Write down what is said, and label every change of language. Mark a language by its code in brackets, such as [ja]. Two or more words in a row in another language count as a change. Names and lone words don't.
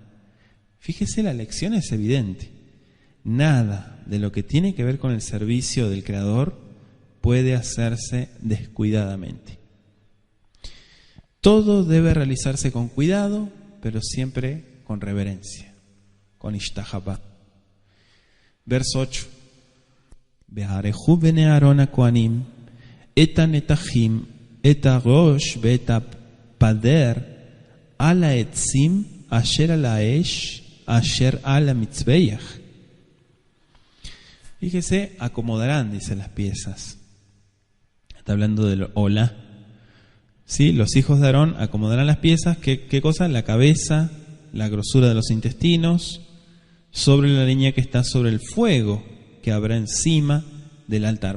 [es] Fíjese, la lección es evidente. Nada de lo que tiene que ver con el servicio del Creador puede hacerse descuidadamente. Todo debe realizarse con cuidado, pero siempre con reverencia, con ishtahabá. Verso 8. [he] וערכו בני אהרן הכהנים את הנתחים את הראש ואת הפדר על העצים אשר על האש אשר על המזבח. [es] Fíjese, acomodarán, dice, las piezas. Está hablando del Olá. ¿Sí? Los hijos de Aarón acomodarán las piezas. ¿Qué cosa? La cabeza, la grosura de los intestinos, sobre la leña que está sobre el fuego que habrá encima del altar.